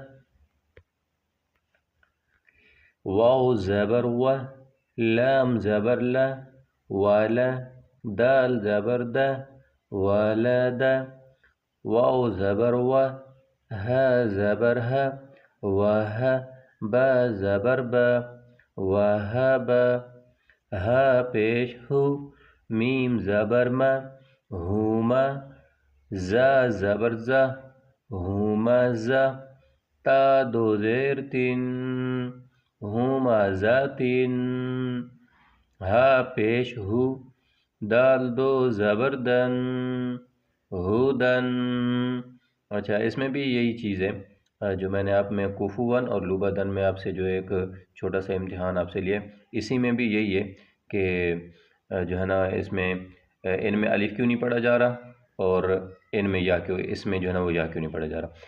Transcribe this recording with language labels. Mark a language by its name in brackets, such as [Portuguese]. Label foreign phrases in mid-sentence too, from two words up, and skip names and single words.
[Urdu] واو زبر و، لام زبر لا، ولا، دال زبر د، ولد، واو زبر و، ها زبر ها، وه، با زبر با، وهب، ها پیش ہو، میم زبر ما، ہوما، زا زبر زا، ہومزا، تا دو زیر تین، ہومزاتین، ہا پیش ہو، دال دو زبر دن، ہودن۔ اچھا اس میں بھی یہی چیز ہے جو میں نے آپ میں کوفو ون اور لوبدن میں آپ سے جو ایک چھوٹا سا امتحان آپ سے لیا، اسی میں بھی یہی ہے کہ جو ہے نا اس میں ان میں الف کیوں نہیں پڑھا جا رہا اور ان میں یا کیوں، اس میں جو ہے نا وہ یا کیوں نہیں پڑھا جا رہا۔